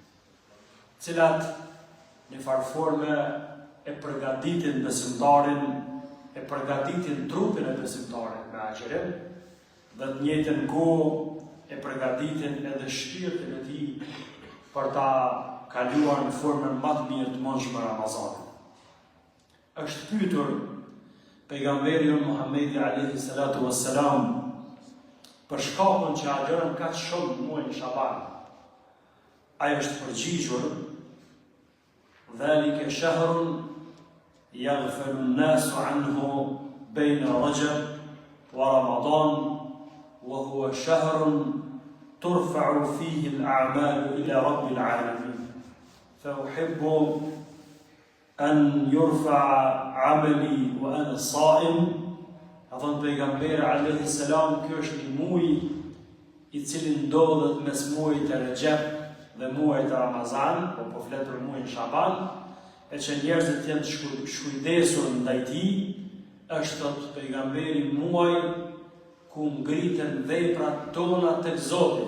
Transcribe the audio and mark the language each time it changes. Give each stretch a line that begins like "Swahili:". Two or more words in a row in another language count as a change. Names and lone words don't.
Albanian: cilat në farforme e përgatitin besimtarin, e përgatitin trupin e besimtarit me agjerim, dhe të njëjtën kohë e përgatitin edhe shpirtin e tij për ta kaluar në formën më të mirë të mundshme Ramazanin. Është pyetur pejgamberi Muhammedi
Arabic: عليه الصلاة والسلام
Albanian: për shkakun që agjeron kaq shumë në muajin Shaban. Ai është përgjigjur:
Arabic: "ذلك شهر يغفل الناس عنه بين رجب ورمضان وهو شهر ترفع فيه الأعمال إلى رب العالمين. فأحب أن يرفع عملي وأنا صائم."
Albanian: A thonë pejgamberi
Arabic: عليه السلام,
Albanian: kjo është një muaj i cili ndodhet mes muajit të Rexhep dhe muajit të Ramazan, po flet për muajin Shaban, e që njerëzit janë të shkujdesur ndaj tij, është thotë pejgamberi muaj ku ngriten veprat tona tek Zoti.